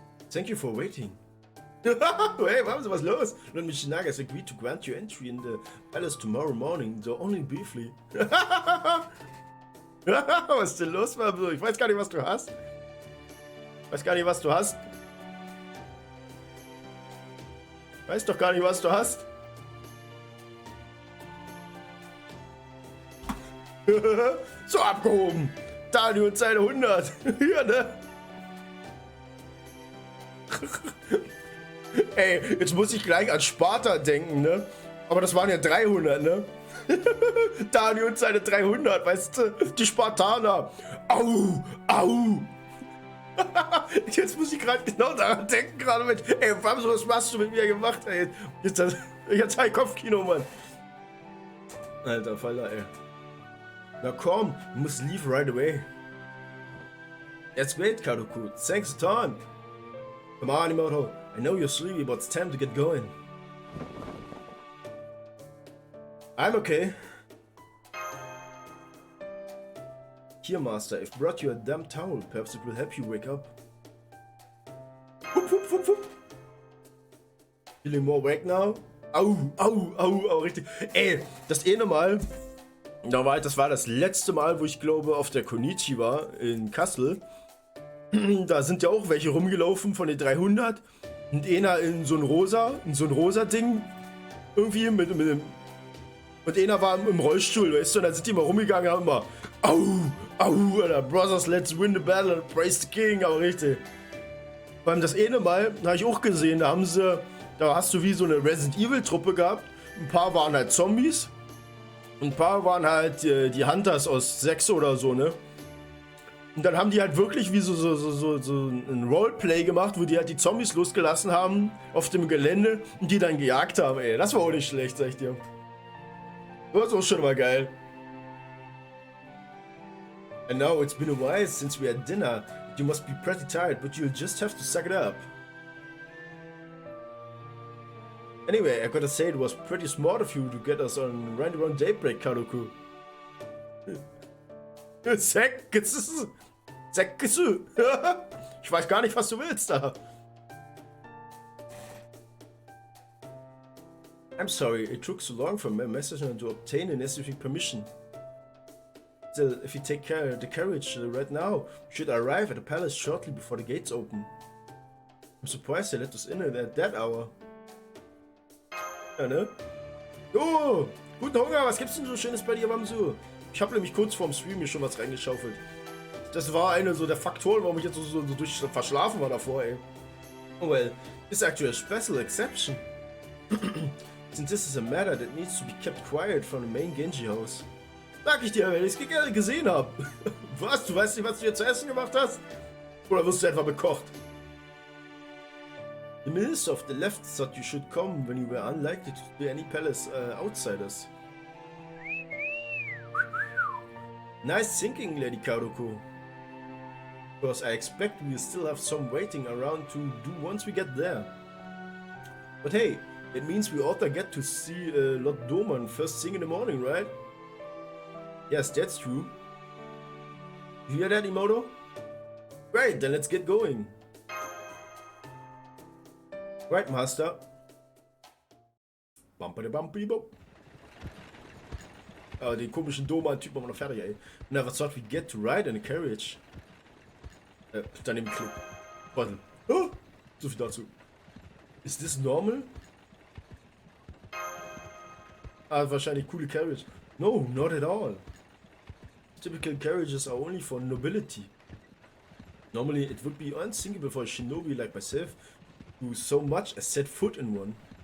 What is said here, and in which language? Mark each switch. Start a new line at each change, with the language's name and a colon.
English: Thank you for waiting.
German: Hey, was los?
English: Lord Michinaga has agreed to grant you entry in the palace tomorrow morning, though only briefly.
German: Was ist denn los, Mabso? Ich weiß gar nicht, was du hast. Weiß gar nicht, was du hast. Weiß doch gar nicht, was du hast. So abgehoben. Daniel und seine 100. Ja, ne? Ey, jetzt muss ich gleich an Sparta denken, ne? Aber das waren ja 300, ne? Daniel und seine 300, weißt du? Die Spartaner. Au, au. Jetzt muss ich gerade genau daran denken, gerade mit. Ey, was hast du mit mir gemacht, ey? Jetzt habe ich Kopfkino, Mann. Alter Falter, ey. Na komm,
English: you must leave right away. That's great, Kadoku. Thanks a ton. Come on, Imoto. I know you're sleepy, but it's time to get going. I'm okay. Here, Master, I've brought you a damp towel. Perhaps it will help you wake up. Whoop, whoop, whoop, whoop. Feeling more awake now?
German: Au, au, au, au, richtig. Ey, das eine Mal, das war das letzte Mal, wo ich glaube auf der Konichi war, in Kassel. Da sind ja auch welche rumgelaufen von den 300. Und einer in so ein rosa Ding. Irgendwie mit dem. Und einer war im Rollstuhl, weißt du, und dann sind die mal rumgegangen und haben immer au, au, Alter,
English: Brothers, let's win the battle and praise the king,
German: aber richtig. Beim das eine Mal, habe ich auch gesehen, da hast du wie so eine Resident Evil Truppe gehabt. Ein paar waren halt Zombies. Ein paar waren halt die Hunters aus 6 oder so, ne? Und dann haben die halt wirklich wie so ein Roleplay gemacht, wo die halt die Zombies losgelassen haben auf dem Gelände und die dann gejagt haben, ey. Das war auch nicht schlecht, sag ich dir. Das war auch schon mal geil.
English: And now it's been a while since we had dinner. You must be pretty tired, but you'll just have to suck it up. Anyway, I gotta say it was pretty smart of you to get us on right around daybreak, Karuku. Säckes.
German: Ich weiß gar nicht, was du willst da.
English: I'm sorry, it took so long for my messenger to obtain the necessary permission. Still, if you take the carriage right now, we should arrive at the palace shortly before the gates open. I'm surprised they let us in at that hour.
German: Ja, ne? Jo, guten Hunger, was gibt's denn so Schönes bei dir, Wamsu? Ich habe nämlich kurz vorm Stream hier schon was reingeschaufelt. Das war einer so der Faktoren, warum ich jetzt so durch verschlafen war davor, ey.
English: Oh well, it's actually a special exception. Since this is a matter that needs to be kept quiet from the main Genji house.
German: Sag ich dir, wenn ich es gerne gesehen habe. Was? Du weißt nicht, was du hier zu essen gemacht hast? Oder wirst du etwa bekocht?
English: The minister of the left thought you should come when you were unlikely to be any palace outsiders. Nice thinking, Lady Karuko. Because I expect we'll still have some waiting around to do once we get there. But hey, it means we ought to get to see Lord Doman first thing in the morning, right? Yes, that's true. You hear that, Imoto? Great, then let's get going. Right, Master. Bumpity-bumpity-bump.
German: Den komischen Doman-Typ haben wir noch fertig, ey.
English: Never thought we'd get to ride in a carriage.
German: Daneben Klick. Warte. Oh, so viel dazu.
English: Is this normal?
German: Ah, wahrscheinlich coole carriage.
English: No, not at all. Typical carriages are only for nobility. Normally, it would be unthinkable for a shinobi like myself to do so much as set foot in one.